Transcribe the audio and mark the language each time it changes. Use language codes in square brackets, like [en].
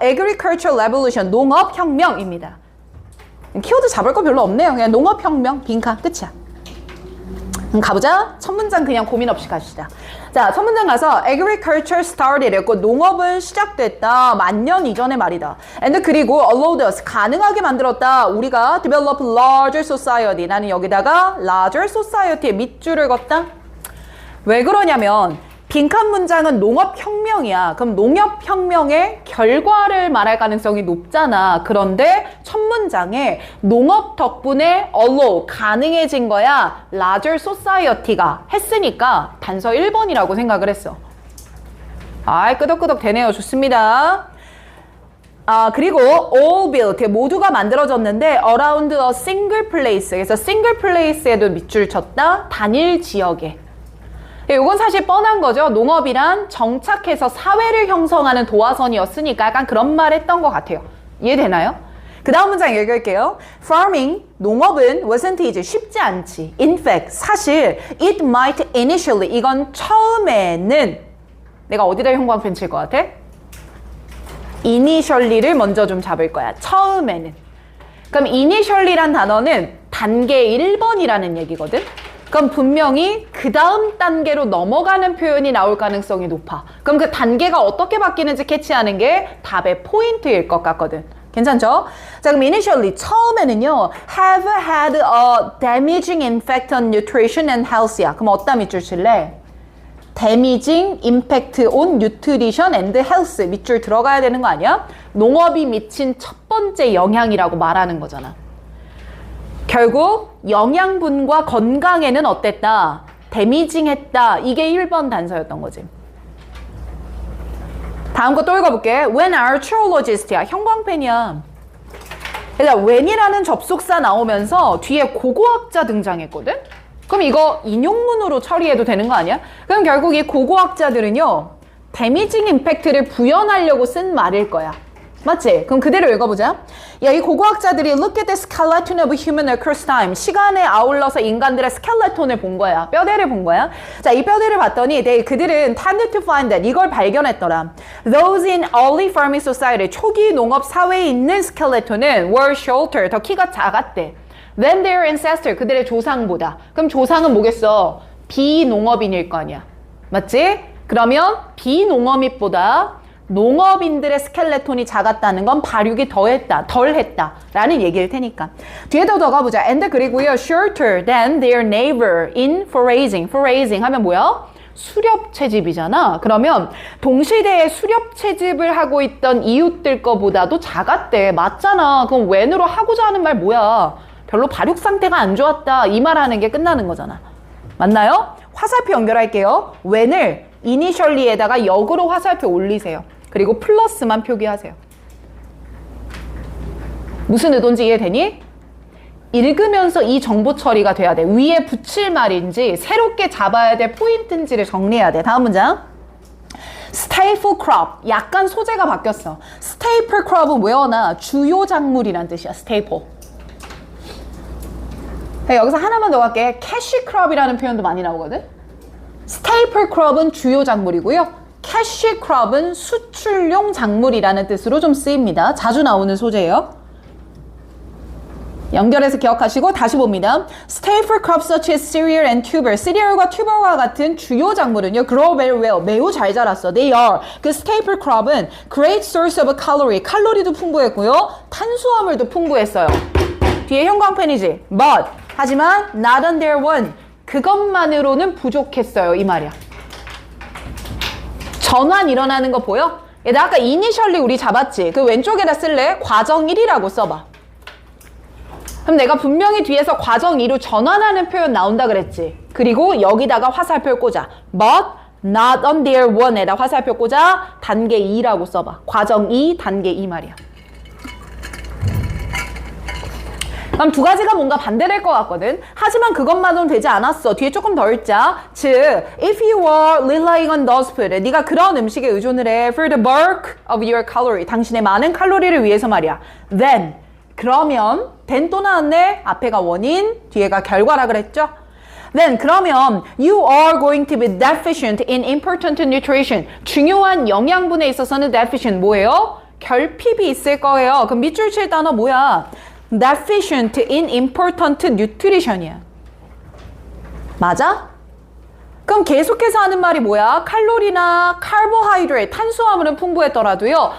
[en] Agricultural Revolution, [ko] 농업혁명입니다. 키워드 잡을 거 별로 없네요. 그냥 농업혁명, 빈칸, 끝이야. 그럼 가보자. 첫 문장 그냥 고민 없이 가시다. 자, 첫 문장 가서 [en] agriculture started [ko] 했고, 농업은 시작됐다. 만년 이전의 말이다. [en] and [ko] 그리고 [en] allowed us, [ko] 가능하게 만들었다. 우리가 [en] develop larger society. [ko] 나는 여기다가 [en] larger society [ko] 에 밑줄을 걷다. 왜 그러냐면 빈칸 문장은 농업혁명이야. 그럼 농업혁명의 결과를 말할 가능성이 높잖아. 그런데 첫 문장에 농업 덕분에 allow, 가능해진 거야. [en] larger society [ko] 가 했으니까 단서 1번이라고 생각을 했어. 아이, 끄덕끄덕 되네요. 좋습니다. 아, 그리고 [en] all built, [ko] 모두가 만들어졌는데 [en] around a single place. [ko] 그래서 [en] single place [ko] 에도 밑줄 쳤다. 단일 지역에. 이건 사실 뻔한 거죠. 농업이란 정착해서 사회를 형성하는 도화선이었으니까 약간 그런 말 했던 것 같아요. 이해되나요? 그 다음 문장 읽을게요. [en] Farming, [ko] 농업은 [en] wasn't easy, [ko] 쉽지 않지. [en] In fact, [ko] 사실 [en] it might initially, [ko] 이건 처음에는 내가 어디다 형광펜 칠 것 같아? initially를 먼저 좀 잡을 거야. 처음에는. 그럼 initially란 단어는 단계 1번이라는 얘기거든. 그럼 분명히 그 다음 단계로 넘어가는 표현이 나올 가능성이 높아. 그럼 그 단계가 어떻게 바뀌는지 캐치하는 게 답의 포인트일 것 같거든. 괜찮죠? 자, 그럼 [en] initially, [ko] 처음에는요, [en] have had a damaging effect on nutrition and health야. [ko] 그럼 어디다 밑줄 칠래? [en] damaging impact on nutrition and health. [ko] 밑줄 들어가야 되는 거 아니야? 농업이 미친 첫 번째 영향이라고 말하는 거잖아. 결국 영양분과 건강에는 어땠다? 데미징했다. 이게 1번 단서였던 거지. 다음 거 또 읽어볼게. [en] When archaeologist [ko] 야. 형광펜이야. 그래서 when이라는 접속사 나오면서 뒤에 고고학자 등장했거든? 그럼 이거 인용문으로 처리해도 되는 거 아니야? 그럼 결국 이 고고학자들은요, 데미징 임팩트를 부연하려고 쓴 말일 거야. 맞지? 그럼 그대로 읽어보자. 야, 이 고고학자들이 [en] look at the skeleton of human across time. [ko] 시간에 아울러서 인간들의 스켈레톤을 본 거야. 뼈대를 본 거야. 자, 이 뼈대를 봤더니 그들은 [en] tended to find that, [ko] 이걸 발견했더라. [en] Those in early farming society, [ko] 초기 농업 사회에 있는 스켈레톤은 [en] were shorter, [ko] 더 키가 작았대. [en] Than their ancestor, [ko] 그들의 조상보다. 그럼 조상은 뭐겠어? 비농업인일 거 아니야. 맞지? 그러면 비농업인보다 농업인들의 스켈레톤이 작았다는 건 발육이 덜했다 라는 얘기일 테니까. 뒤에도 더 가보자. [en] And [ko] 그리고요, [en] shorter than their neighbor in foraging. [ko] foraging 하면 뭐야? 수렵 채집이잖아. 그러면 동시대에 수렵 채집을 하고 있던 이웃들 거보다도 작았대. 맞잖아. 그럼 when으로 하고자 하는 말 뭐야? 별로 발육 상태가 안 좋았다. 이 말하는 게 끝나는 거잖아. 맞나요? 화살표 연결할게요. when을 initially에다가 역으로 화살표 올리세요. 그리고 플러스만 표기하세요. 무슨 의도인지 이해되니? 읽으면서 이 정보 처리가 돼야 돼. 위에 붙일 말인지 새롭게 잡아야 될 포인트인지를 정리해야 돼. 다음 문장. staple crop. 약간 소재가 바뀌었어. staple crop은 외워놔. 주요 작물이란 뜻이야. staple. 여기서 하나만 더 갈게. cash crop이라는 표현도 많이 나오거든. staple crop은 주요 작물이고요. cash crop은 수출용 작물이라는 뜻으로 좀 쓰입니다. 자주 나오는 소재예요. 연결해서 기억하시고 다시 봅니다. [en] Staple crops such as cereal and tuber. [ko] 시리얼과 튜버와 같은 주요 작물은요. [en] grow very well. [ko] 매우 잘 자랐어. [en] They are. 그 staple crop은 great source of calorie. [ko] 칼로리도 풍부했고요. 탄수화물도 풍부했어요. 뒤에 형광펜이지. But. 하지만 [en] not on their own. [ko] 그것만으로는 부족했어요. 이 말이야. 전환 일어나는 거 보여? 얘들 아까 initially 우리 잡았지? 그 왼쪽에다 쓸래? 과정 1이라고 써봐. 그럼 내가 분명히 뒤에서 과정 2로 전환하는 표현 나온다 그랬지. 그리고 여기다가 화살표 꽂아. [en] But not on their one에다 [ko] 화살표 꽂아. 단계 2라고 써봐. 과정 2, 단계 2 말이야. 그럼 두 가지가 뭔가 반대될 것 같거든. 하지만 그것만으로는 되지 않았어. 뒤에 조금 더 읽자. 즉, [en] if you are relying on those food, [ko] 네가 그런 음식에 의존을 해 [en] for the bulk of your calorie, [ko] 당신의 많은 칼로리를 위해서 말이야. Then, 그러면 then 또 나왔네. 앞에가 원인, 뒤에가 결과라 그랬죠. [en] Then [ko] 그러면 [en] you are going to be deficient in important nutrition. [ko] 중요한 영양분에 있어서는 deficient 뭐예요? 결핍이 있을 거예요. 그럼 밑줄 칠 단어 뭐야? [en] deficient in important nutrition [ko] 이야. 맞아? 그럼 계속해서 하는 말이 뭐야? 칼로리나 카보하이드레이트, 탄수화물은 풍부했더라도요.